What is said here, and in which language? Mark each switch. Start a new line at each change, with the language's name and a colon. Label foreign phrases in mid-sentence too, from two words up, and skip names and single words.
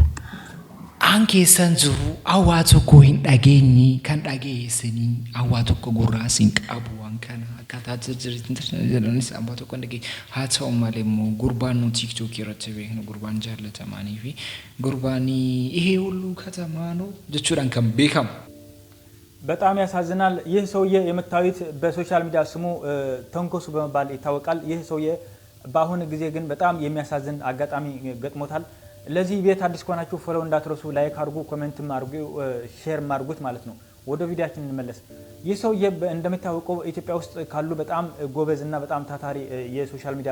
Oromo: an keessan jiru awwaa tokko hin dhageenyi kan dhageessanii awwaa tokko gurraa sin qabu waan kana akkaataa jireenis awwaa tokko hin dhageenyi haa ta'u malee immoo gurbaan nu tiktok irratti beeknu gurbaan jaallatamaanii fi gurbaan
Amharic: ይሄ ሁሉ ከተማ ነው
Oromo: jechuudhaan kan beekamu
Amharic: በጣም ያሳዝናል። ይህ ሰውዬ የምታዩት በሶሻል ሚዲያ ስሙ ተንኮሱ በመባል ይታወቃል። ይህ ሰውዬ በአሁን ጊዜ ግን በጣም የሚያሳዝን አጋጣሚ ገጥሞታል። ለዚህ ቤት አዲስ ከሆናችሁ ፎሎ እንዳትረሱ፣ ላይክ አድርጉ፣ ኮሜንት አድርጉ፣ ሼር አድርጉት ማለት ነው። ወደ ቪዲዮአችን እንመለስ። ይህ ሰውዬ እንደሚታወቀው ኢትዮጵያ ውስጥ ካሉ በጣም ጎበዝና በጣም ታታሪ የሶሻል ሚዲያ